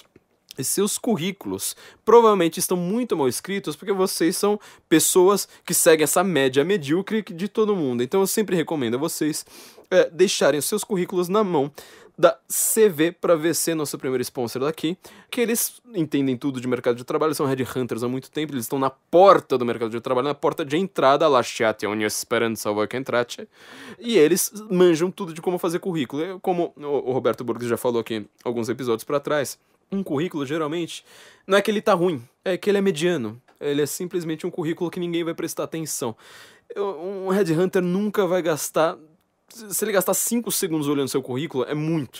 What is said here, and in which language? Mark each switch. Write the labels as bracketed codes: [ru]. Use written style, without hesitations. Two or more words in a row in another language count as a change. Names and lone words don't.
[pt] E seus currículos provavelmente estão muito mal escritos porque vocês são pessoas que seguem essa média medíocre de todo mundo. Então eu sempre recomendo a vocês deixarem os seus currículos na mão da CV para VC, nosso primeiro sponsor daqui, que eles entendem tudo de mercado de trabalho, são headhunters há muito tempo, eles estão na porta do mercado de trabalho, na porta de entrada, [it] lasciate ogni speranza voi che entrate, [pt] e eles manjam tudo de como fazer currículo. Como o Roberto Burgos já falou aqui alguns episódios para trás, um currículo, geralmente, não é que ele tá ruim, é que ele é mediano. Ele é simplesmente um currículo que ninguém vai prestar atenção. Um headhunter nunca vai gastar... Se ele gastar 5 segundos olhando seu currículo, é muito.